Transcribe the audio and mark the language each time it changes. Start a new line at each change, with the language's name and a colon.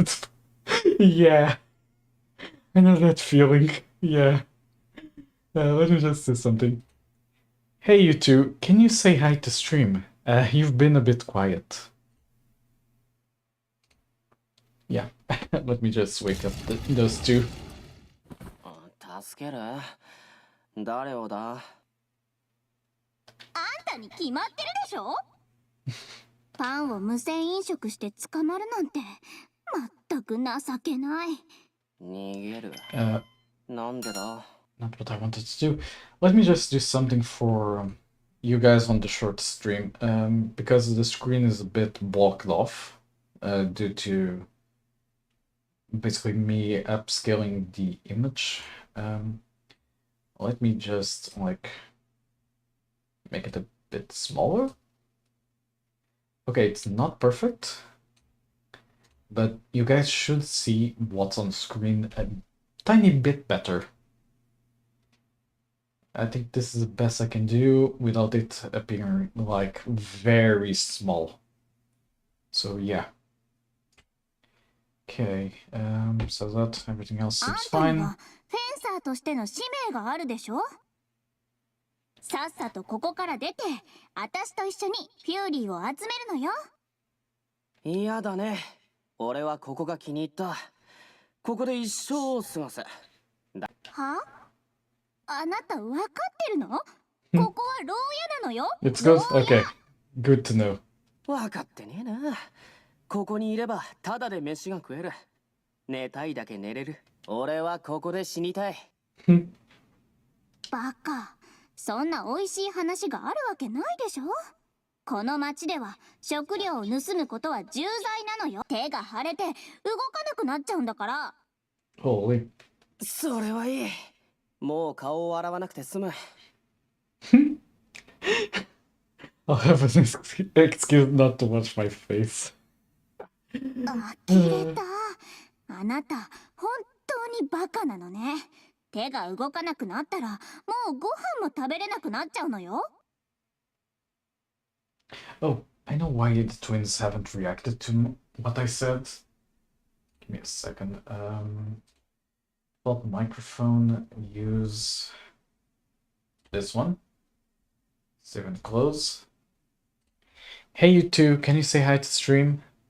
English: It's yeah, I know that feeling. Yeah. Let me just do something. Hey, you two, can you say hi to stream? You've been a bit quiet. Yeah, let me just wake up those two.
Japanese: 助ける？誰をだ？あんたに決まってるでしょ。パンを無銭飲食して捕まるなんて、まったく情けない。逃げる？なんでだ？
English: Not what I wanted to do. Let me just do something for you guys on the short stream, because the screen is a bit blocked off due to basically me upscaling the image. Let me just like make it a bit smaller. Okay, it's not perfect, but you guys should see what's on screen a tiny bit better. I think this is the best I can do without it appearing like very small. So yeah. Okay, so that everything else
Japanese: あん
English: seems
Japanese: たに
English: fine.
Japanese: はフェンサーとしての使命があるでしょ。さっさとここから出て、私と一緒にフューリーを集めるのよ。嫌だね。俺はここが気に入った。ここで一生を過ごす。は？あなた分かってるの？ここは牢屋なのよ。
English: It's good? Okay, good to know.
Japanese: 分かってねえな。ここにいればただで飯が食える。寝たいだけ寝れる。俺はここで死にたい。バカ、そんな美味しい話があるわけないでしょ。この町では食料を盗むことは重罪なのよ。手が腫れて動かなくなっちゃうんだから。
English: Holy.
Japanese: それはいい。もう顔を洗わなくて済む。
English: I'll have an excuse not to watch my face.
Japanese: 呆れた。あなた本当にバカなのね。手が動かなくなったらもうご飯も食べれなくなっちゃうのよ。
English: Oh, I know why the twins haven't reacted to what I said. Give me a second. Well, microphone, use this one. Save and close. Hey, you two, can you say hi to stream?